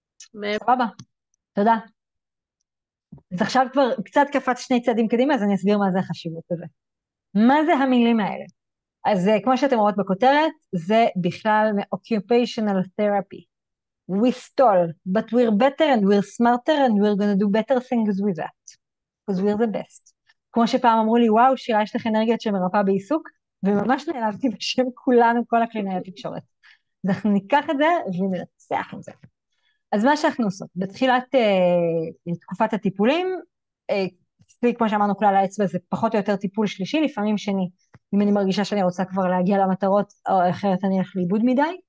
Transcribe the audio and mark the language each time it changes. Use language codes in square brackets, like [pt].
[he] סבבה, תודה. אז עכשיו כבר קצת קפץ 2 צעדים קדימה, אז אני אסביר מה זה החשיבות הזה. מה זה המילים האלה? אז כמו שאתם רואות בכותרת, זה בכלל מ-occupational therapy. [en] We stall, but we're better and we're smarter and we're gonna do better things with that. Because we're the best. [he] כמו שפעם אמרו לי, וואו, שירה, יש לך אנרגיות שמרפאה בעיסוק, וממש נעלבתי בשם כולנו, כל הקלינאיות תקשורת. אז אנחנו ניקח את זה וננצח עם זה. אז מה שאנחנו עושות, בתחילת תקופת הטיפולים, כמו שאמרנו כלל האצבע, זה פחות או יותר טיפול שלישי, לפעמים שני, אם אני מרגישה שאני רוצה כבר להגיע למטרות, או אחרת אני אלך לאיבוד מדי.